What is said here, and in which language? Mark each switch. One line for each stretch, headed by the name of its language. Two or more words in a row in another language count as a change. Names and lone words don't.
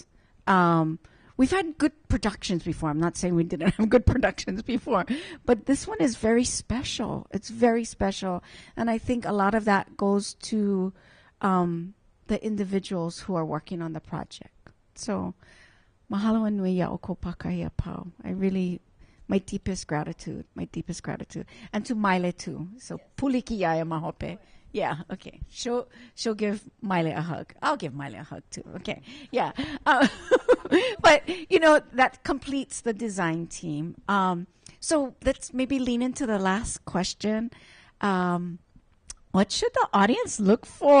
English: We've had good productions before. I'm not saying we didn't have good productions before, but this one is very special. It's very special. And I think a lot of that goes to the individuals who are working on the project. So,
Hawaiian: mahalo nui ia o kou pakaia pau.
English: I really, my deepest gratitude. And to Maile too. So,
Hawaiian: puliki ia e mahope.
English: Yeah, okay. She'll give Maile a hug. I'll give Maile a hug too. Okay, yeah. But, you know, that completes the design team. So let's maybe lean into the last question. What should the audience look for?